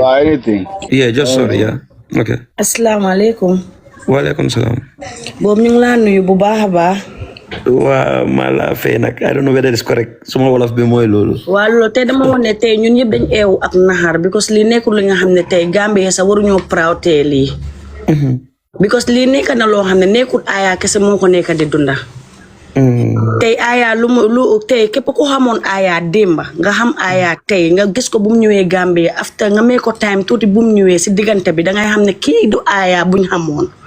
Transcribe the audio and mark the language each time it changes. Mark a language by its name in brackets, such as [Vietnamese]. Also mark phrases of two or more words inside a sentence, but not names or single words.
[English] anything yeah just sorry yeah okay [Arabic] asalaamaaleykum waaleykum salaam [Wolof] boobu ñu ngi laa nuyu bu baax a baax waa maa la fay nag [English] I don't know whether it's correct [Wolof] suma wolof bi mooy loolu waa loolu tey dama wax ne tey ñun ñëpp dañ eewu ak naxar because lii nekkul li nga xam ne tey Gambie sa waruñoo proud tey lii because lii nekk na loo xam ne nekkul Aya kese moo ko nekk di dunda tey Aya lu tey képp ko xamoon Aya démba nga xam Aya tey nga gis ko bu mu ñëwee Gambie after nga may ko time tuuti bu mu ñëwee si diggante bi dangay xam ne kii du Aya buñ xamoon